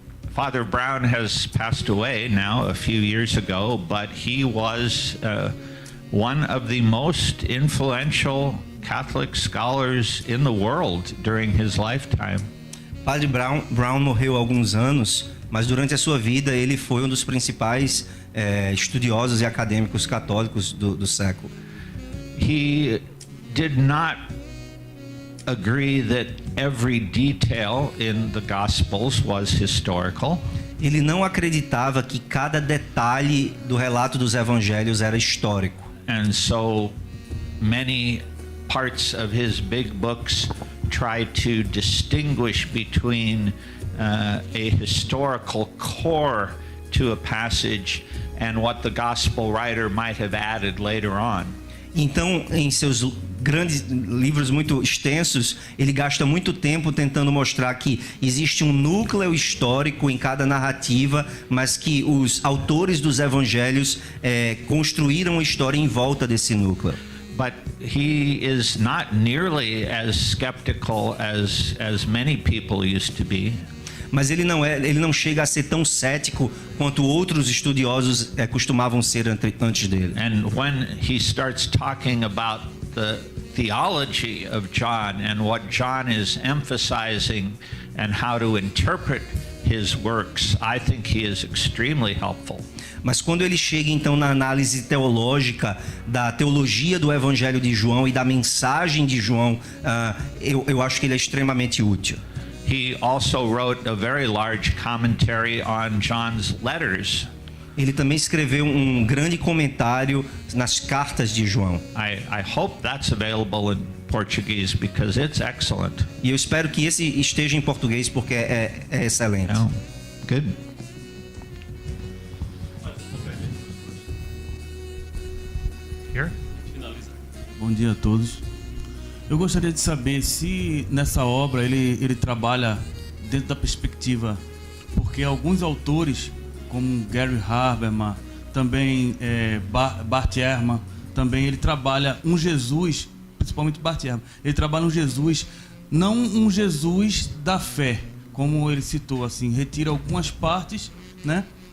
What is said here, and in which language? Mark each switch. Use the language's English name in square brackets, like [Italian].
[English] Father Brown has passed away now a few years ago, but he was one of the most influential Catholic scholars in the world during his lifetime. [Portuguese] Padre Brown morreu há alguns anos, mas durante a sua vida ele foi um dos principais estudiosos e acadêmicos católicos do século. [English] He did not agree that every detail in the Gospels was historical. [Portuguese] Ele não acreditava que cada detalhe do relato dos evangelhos era histórico. [English] And so many parts of his big books try to distinguish between a historical core to a passage and what the gospel writer might have added later on. [Portuguese] Então, em seus grandes livros muito extensos, ele gasta muito tempo tentando mostrar que existe um núcleo histórico em cada narrativa, mas que os autores dos evangelhos construíram a história em volta desse núcleo. [English] But he is not nearly as skeptical as many people used to be. [Portuguese] Mas ele não chega a ser tão cético quanto outros estudiosos costumavam ser antes dele. [English] And when he starts talking about the theology of John and what John is emphasizing and how to interpret his works, I think he is extremely helpful. [Portuguese] Mas quando ele chega então na análise teológica da teologia do Evangelho de João e da mensagem de João, eu acho que ele é extremamente útil. [English] He also wrote a very large commentary on John's letters. [Portuguese] Ele também escreveu um grande comentário nas cartas de João. [English] I hope that's available in Portuguese because it's excellent. [Portuguese] E eu espero que esse esteja em português porque é excelente. [English] Oh, good. Here? [Portuguese] Bom dia a todos. Eu gostaria de saber se nessa obra ele trabalha dentro da perspectiva, porque alguns autores, como Gary Habermas, também Bart Ehrman, também ele trabalha um Jesus, principalmente Bart Ehrman, ele trabalha um Jesus, não um Jesus da fé, como ele citou, assim, retira algumas partes, né?